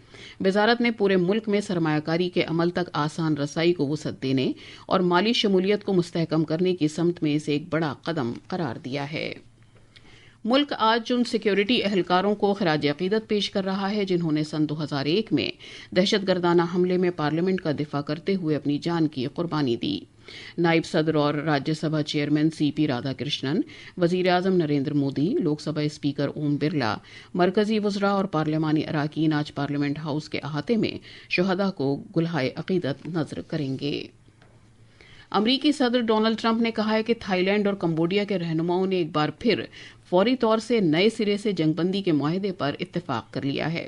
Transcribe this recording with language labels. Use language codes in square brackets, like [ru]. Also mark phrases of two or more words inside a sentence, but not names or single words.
[ur] وزارت نے پورے ملک میں سرمایہ کاری کے عمل تک آسان رسائی کو وسعت دینے اور مالی شمولیت کو مستحکم کرنے کی سمت میں اسے ایک بڑا قدم قرار دیا ہے۔ ملک آج ان سیکیورٹی اہلکاروں کو خراج عقیدت پیش کر رہا ہے جنہوں نے سن 2001 میں دہشت گردانہ حملے میں پارلیمنٹ کا دفاع کرتے ہوئے اپنی جان کی قربانی دی۔ نائب صدر اور راجیہ سبھا چیئرمین CP رادھا کرشنن، وزیر اعظم نریندر مودی، لوک سبھا اسپیکر اوم برلا، مرکزی وزراء اور پارلیمانی اراکین آج پارلیمنٹ ہاؤس کے احاطے میں شہداء کو گلہائے عقیدت نذر کریں گے۔ امریکی صدر ڈونلڈ ٹرمپ نے کہا ہے کہ تھائی لینڈ اور کمبوڈیا کے رہنماؤں نے ایک بار پھر فوری طور سے نئے سرے سے جنگ بندی کے معاہدے پر اتفاق کر لیا ہے۔